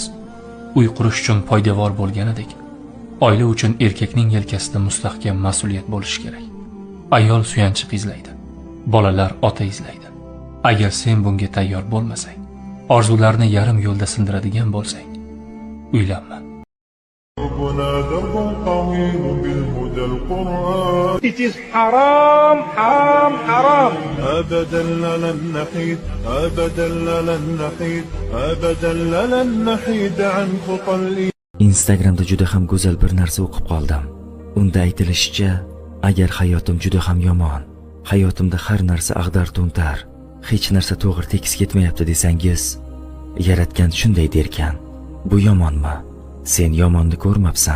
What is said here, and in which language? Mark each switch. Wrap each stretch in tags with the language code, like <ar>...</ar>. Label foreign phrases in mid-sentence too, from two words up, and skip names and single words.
<uz>Uy qurish uchun poydevor bo'lganidek, oila uchun erkakning yelkasida mustahkam mas'uliyat bo'lishi kerak. Ayol suyanchiq izlaydi, bolalar ota izlaydi. Agar sen bunga tayyor bo'lmasang, orzularni yarim yo'lda sindiradigan bo'lsang, uylanma.</uz> <en>It is haram, haram, haram.</en> <ar>أبدا لن نحيد أبدا لن نحيد أبدا لن نحيد عن خطى.</ar> <uz>Instagramda juda ham go'zal bir narsa o'qib qoldim. Unda aytilishicha, agar hayotim juda ham yomon, hayotimda har narsa ag'dar-to'ntar, hech narsa to'g'ri tekis ketmayapti desangiz, yaratgan shunday derkan: bu yomonmi? Sen yomonni ko'rmabsan.</uz>